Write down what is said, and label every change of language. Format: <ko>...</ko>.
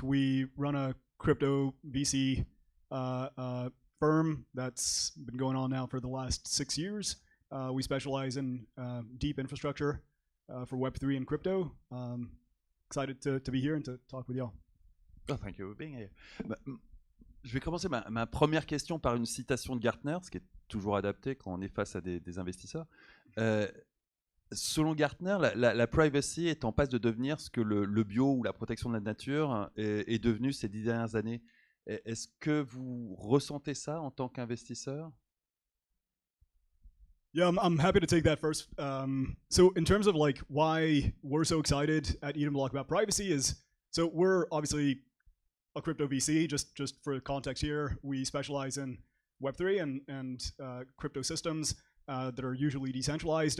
<en>We run a crypto VC firm that's been going on now for the last 6 years. We specialize in deep infrastructure for Web3 and crypto. Excited to be here and to talk with y'all. Oh, thank you for being here.</en> <fr>Je vais commencer ma première question par une citation de Gartner, ce qui est toujours adapté quand on est face à des investisseurs. Selon Gartner, la privacy est en passe de devenir ce que le bio ou la protection de la nature est devenu ces 10 dernières années. Est-ce que vous ressentez ça en tant qu'investisseur?</fr> <en>Yeah, I'm happy to take that first. So in terms of like why we're so excited at Eden Block about privacy is, so we're obviously a crypto VC. Just for context here, we specialize in Web3 and crypto systems that are usually decentralized.</en>